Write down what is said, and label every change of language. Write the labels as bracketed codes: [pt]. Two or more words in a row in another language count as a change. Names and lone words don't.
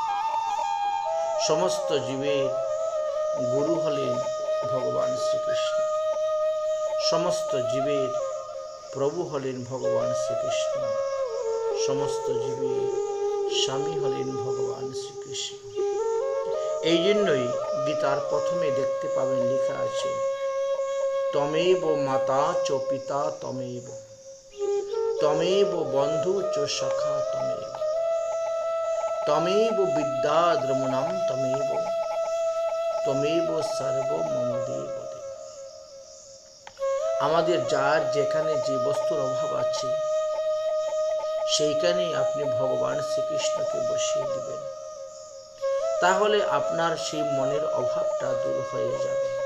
[bn] সমস্ত জীবের গুরু হলেন ভগবান শ্রীকৃষ্ণ। সমস্ত জীবের প্রভু হলেন ভগবান শ্রীকৃষ্ণ। সমস্ত জীবের স্বামী হলেন ভগবান শ্রীকৃষ্ণ। এই জন্যই গীতার প্রথমে দেখতে পাবেন লেখা আছে [sa] তমেব মাতা চ পিতা তমেব তমেব বন্ধু চ সখা তমেব তমেব বিদ্যা দ্রমুণাম তমেব তমেব সর্ব মম দেব। [bn] আমাদের যার যেখানে যে বস্তুর অভাব আছে সেইখানে আপনি ভগবান শ্রীকৃষ্ণকে বসিয়ে দিবেন, তাহলে আপনার সেই মনের অভাবটা দূর হয়ে যাবে।